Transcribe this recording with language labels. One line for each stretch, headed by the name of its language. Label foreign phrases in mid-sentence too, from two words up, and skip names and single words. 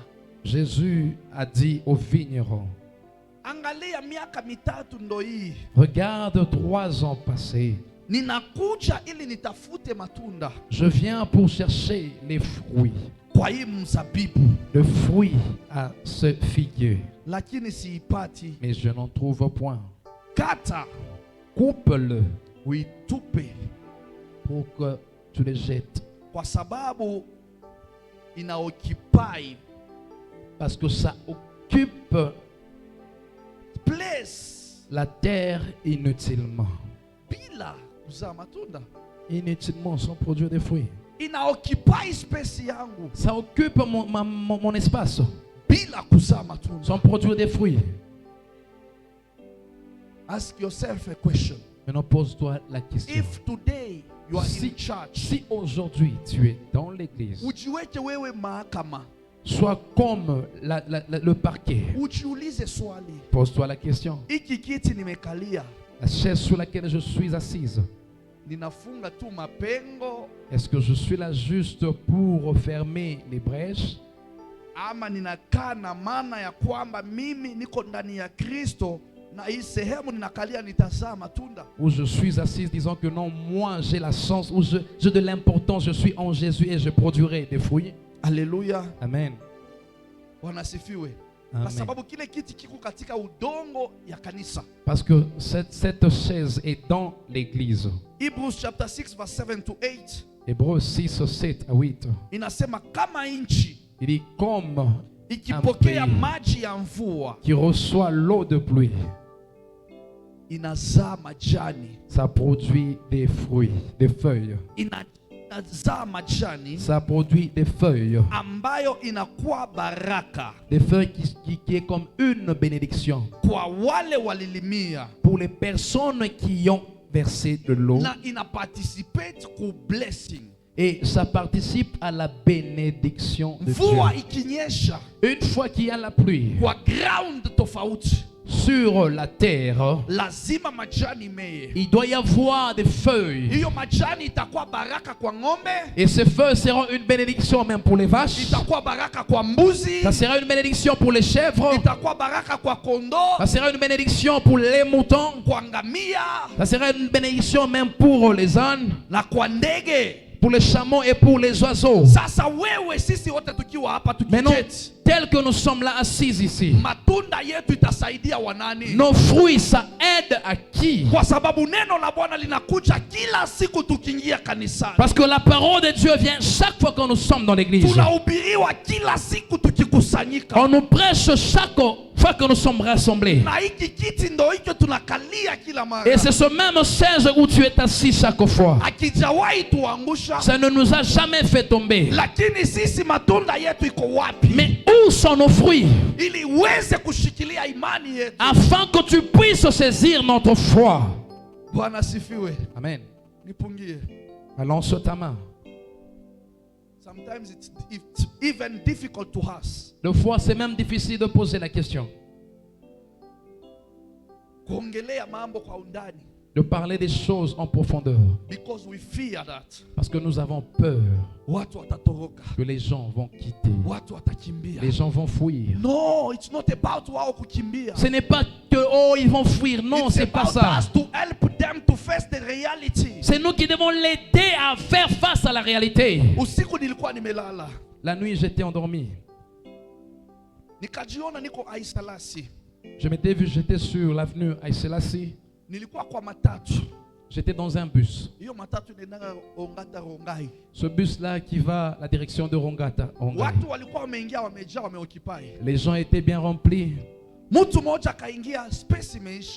French: Jésus a dit au vigneron.
Swahili: Angalia miaka mitatu ndo hii.
French: Regarde 3 ans passés.
Swahili: Ninakuja ili nitafute matunda.
French: Je viens pour chercher les fruits.
Swahili: Kwa hii mzabibu.
French: Le fruit à ce figuier.
Swahili: Lakini siipati.
French: Mais je n'en trouve point.
Swahili: Kata.
French: Coupe-le.
Swahili: Uitupe.
French: Pour que tu le jettes.
Swahili: Kwa sababu inaoccupy
French: Parce que ça occupe place la terre inutilement.
Swahili: bila kuzaa matunda.
French: Inutilement sans produire des fruits.
Swahili: Inaoccupy space yangu
French: Ça occupe mon espace
Swahili: bila kuzaa matunda.
French: sans produire des fruits.
English: Ask yourself a question.
French: Maintenant, pose-toi la question.
English: If today you are in church,
French: Si aujourd'hui tu es dans l'église,
Swahili: ujiweke wewe mahakama,
French: sois comme le parquet.
Swahili: ujiulize swali,
French: Pose-toi la question.
Swahili: hiki kiti nimekalia,
French: La chaise sur laquelle je suis assise,
Swahili: ninafunga tu mapengo
French: est-ce que je suis là juste pour fermer les brèches?
Swahili: ama ninakaa na maana ya kwamba mimi niko ndani ya Kristo na hii sehemu ninakalia nitazaa matunda?
French: Ou je suis assise disant que non, moi j'ai la chance, ou j'ai de l'importance, je suis en Jésus et je produirai des fruits.
Swahili: Haleluya,
French: Amen.
Swahili: wanasifiwe. Kwa
French: Amen.
Swahili: sababu kile kiti kiko katika udongo ya kanisa.
French: Parce que cette chaise est dans l'église.
English: Hebrews chapter 6 verse 7 to 8
French: Hébreux 6, 7 à 8.
Swahili: inasema kama nchi
French: Il dit comme
Swahili: ikipokea
French: pays
Swahili: maji ya mvua
French: qui reçoit l'eau de pluie,
Swahili: inazaa majani,
French: ça produit des fruits, des feuilles.
Swahili: inazaa majani
French: Ça produit des feuilles.
Swahili: ambayo inakuwa baraka
French: Des feuilles qui est comme une bénédiction
Swahili: kwa wale walilimia
French: pour les personnes qui ont versé de l'eau.
Swahili: na ina participate ku blessing.
French: Et ça participe à la bénédiction de
Swahili: Mvua
French: Dieu.
Swahili: ikinyesha
French: Une fois qu'il y a la pluie
Swahili: kwa ground tofauti,
French: sur la terre,
Swahili: lazima majani meye.
French: il doit y avoir des feuilles.
Swahili: Hiyo majani itakuwa baraka kwa ng'ombe,
French: Et ces feuilles seront une bénédiction même pour les vaches.
Swahili: itakuwa baraka kwa mbuzi,
French: Ça sera une bénédiction pour les chèvres.
Swahili: itakuwa baraka kwa kondoo,
French: Ça sera une bénédiction pour les moutons.
Swahili: kwa ngamia
French: Ça sera une bénédiction même pour les ânes,
Swahili: na kwa ndege.
French: pour les chameaux et pour les oiseaux.
Swahili: Sasa wewe, sisi wote tukiwa hapa
French: Maintenant,
Swahili: tukiketi,
French: tel que nous sommes là assis ici,
Swahili: matunda yetu itasaidia wanani?
French: nos fruits, ça aide à qui?
Swahili: Kwa sababu neno la Bwana linakuja kila siku tukiingia kanisani.
French: Parce que la parole de Dieu vient chaque fois que nous sommes dans l'église.
Swahili: Tunahubiriwa kila siku tukikusanyika.
French: On nous prêche chaque fois que nous sommes rassemblés.
Swahili: Na hiki kiti ndo hicho tunakalia kila mara.
French: Et c'est ce même chaise où tu es assis chaque fois.
Swahili: Akijawahi tuangusha.
French: Ça ne nous a jamais fait tomber.
Swahili: Lakini sisi matunda yetu iko wapi?
French: Mais où sont nos fruits?
Swahili: Ili uweze kushikilia imani yetu.
French: Afin que tu puisses saisir notre foi.
Swahili: Bwana sifiwe.
French: Amen.
Swahili: Nipungie.
French: Allons sur ta main.
English: Sometimes it's even difficult to us.
French: Des fois, c'est même difficile de poser la question.
Swahili: Kuongelea mambo kwa undani.
French: De parler des choses en profondeur.
English: Because we fear that.
French: Parce que nous avons peur
Swahili: Watu watatoroka.
French: que les gens vont quitter.
Swahili: Watu watakimbia.
French: Les gens vont fuir.
English: No, it's not about
Swahili: wao kukimbia.
French: Ce n'est pas que, oh, ils vont fuir. Non,
English: It's
French: c'est pas
English: about
French: ça.
English: us to help them to face the reality.
French: C'est nous qui devons l'aider à faire face à la réalité.
Swahili: Usiku nilikuwa nimelala.
French: La nuit, j'étais endormi.
Swahili: Nikajiona niko Aisalasi.
French: Je m'étais vu, j'étais sur l'avenue Aïselassie.
Swahili: Nilikuwa kwa matatu.
French: J'étais dans un bus.
Swahili: Hiyo matatu inaenda Ongata Rongai.
French: Ce bus-là qui va à la direction de Rongata.
Swahili: Rongai. Watu walikuwa wameingia wamejaa wameoccupy.
French: Les gens étaient bien remplis.
Swahili: Mtu mmoja kaingia, space imeisha.